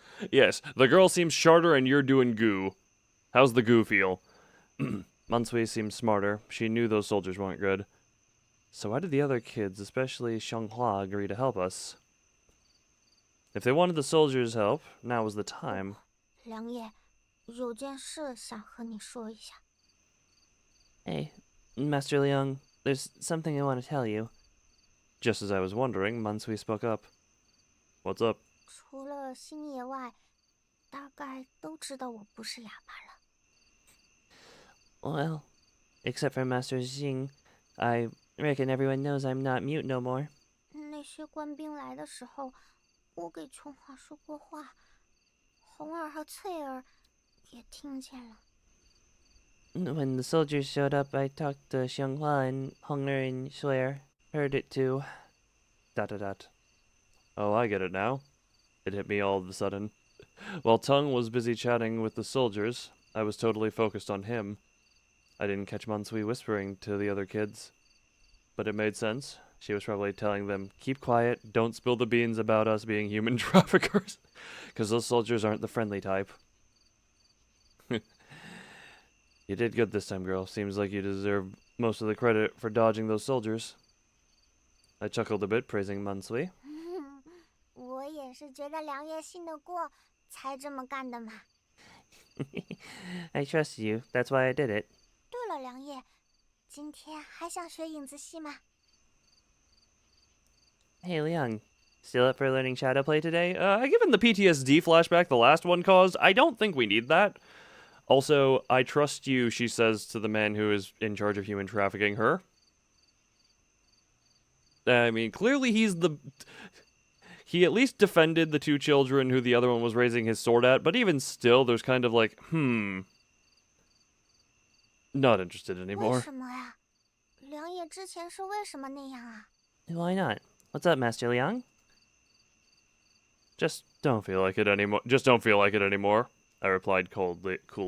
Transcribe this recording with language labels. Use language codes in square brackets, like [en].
[en] Yes, the girl seems sharter and you're doing goo. How's the goo feel? Mansui seems smarter. She knew those soldiers weren't good. So why did the other kids, especially Xianghua, agree to help us? If they wanted the soldiers' help, now was the time. [zh] 良夜，有件事想和你说一下。 [en] Hey, Master Liang, there's something I want to tell you. Just as I was wondering, Mansui spoke up. What's up? [zh] 除了星野外，大概都知道我不是哑巴了。 [en] Well, except for Master Xing, I reckon everyone knows I'm not mute no more. [zh] 那些官兵来的时候，我给琼华说过话，红儿和翠儿也听见了。 [en] When the soldiers showed up, I talked to Xianghua and Hong'er and Shuer heard it too. ... Oh, I get it now. It hit me all of a sudden. While Tung was busy chatting with the soldiers, I was totally focused on him. I didn't catch Mansui whispering to the other kids. But it made sense. She was probably telling them, keep quiet, don't spill the beans about us being human traffickers. Because those soldiers aren't the friendly type. You did good this time, girl. Seems like you deserve most of the credit for dodging those soldiers. I chuckled a bit, praising Mansui. [zh] 我也是觉得良夜信得过，才这么干的嘛。 [en] I trust you, that's why I did it. [zh] 对了，良夜，今天还想学影子戏吗？ [en] Hey, Liang, still up for learning shadow play today? Given the PTSD flashback the last one caused, I don't think we need that. Also, I trust you, she says to the man who is in charge of human trafficking her. I mean, clearly he at least defended the two children who the other one was raising his sword at, but even still, there's kind of like, not interested [zh] 为 [en] anymore. [zh] 什么呀？良夜之前是为什么那样啊？ [en] Why not? What's up, Master Liang? Just don't feel like it anymore. Just don't feel like it anymore. I replied coldly.